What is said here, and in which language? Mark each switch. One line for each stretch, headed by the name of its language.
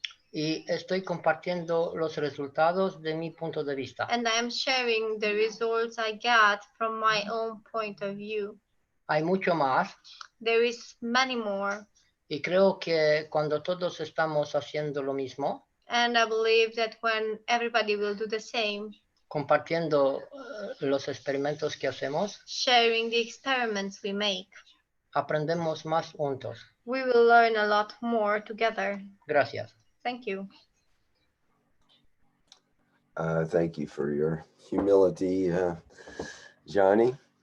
Spanish: Y estoy compartiendo los resultados de mi punto de vista.
English: And I am sharing the results I got from my own point of view.
Spanish: Hay mucho más.
English: There is many more.
Spanish: Y creo que cuando todos estamos haciendo lo mismo.
English: And I believe that when everybody will do the same.
Spanish: Compartiendo los experimentos que hacemos.
English: Sharing the experiments we make.
Spanish: Aprendemos más juntos.
English: We will learn a lot more together.
Spanish: Gracias.
English: Thank you. Thank you for your humility, Johnny.